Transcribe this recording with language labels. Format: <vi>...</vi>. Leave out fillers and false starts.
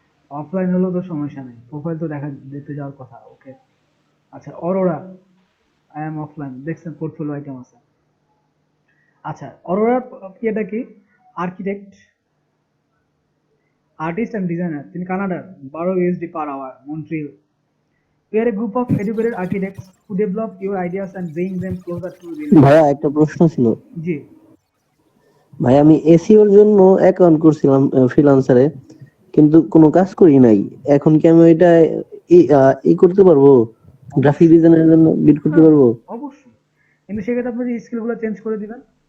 <bn>Offline হলেও তো সমস্যা নেই, প্রোফাইল তো দেখতে যাওয়ার কথা, ওকে। আচ্ছা অরোরা, আই এম অফলাইন, দেখছেন পোর্টফোলিও আইটেম আছে। আচ্ছা অরোরার ইয়েটা কি? আর্কিটেক্ট, আর্টিস্ট এন্ড ডিজাইনার, তিনি কানাডার, 12 USD per hour, Montreal.</bn> <en>We are a group of educated architects who develop your ideas and bring them closer to real life.</en> <bn>ভাইয়া একটা প্রশ্ন ছিল। জি ভাই আমি এসিওর জন্য অ্যাকাউন্ট করছিলাম ফ্রিল্যান্সারে, কিন্তু কোনো কাজ করি নাই। এখন কি আমি ওইটা ই করতে পারবো? গ্রাফিক ডিজাইনের জন্য বিড করতে পারবো? অবশ্যই, কিন্তু সেক্ষেত্রে আপনি যে স্কিলগুলো চেঞ্জ করে দিবেন।</bn>